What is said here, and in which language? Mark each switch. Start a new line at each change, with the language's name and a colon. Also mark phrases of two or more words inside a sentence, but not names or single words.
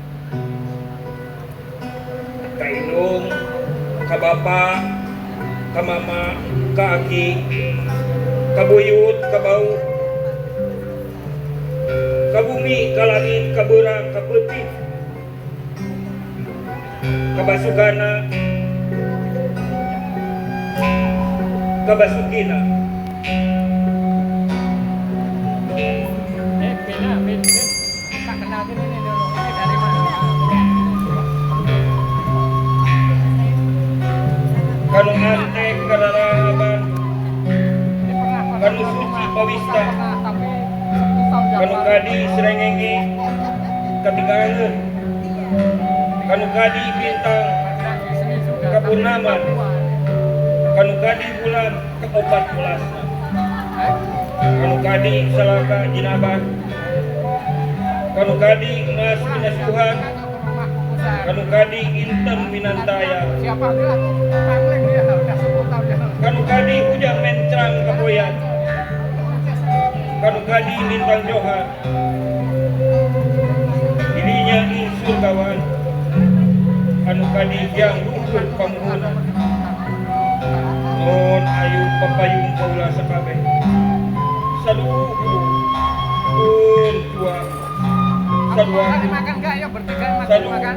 Sundanese: ka indung ka bapa ka mama ka aki ka buyut ka bau ka bumi ka langit ka beurang ka peuting ka basukana ka basukina beda.
Indonesian: Tak kenal ini dulu. Dari mana?
Sundanese: kanu antek kararaban kanu suci pawista kanu kadi srengenge katigaeun kanu kadi bintang kapurnaman kanu kadi bulan ke-14 kanu kadi salaka jinaban kanu kadi emas minasuhan kanu kadi inten minantaya
Indonesian: Siapa dia? Pangling dia udah 10 tahun dia.
Sundanese: kanu kadi ujang mencrang kapoyan kanu kadi lintang johan dirinya insur kawan kanu kadi jang rumput pamuhun non ayu papayung kaula sakabeh saduku pun tuang saduaku
Indonesian: Makan enggak ya bertiga makan.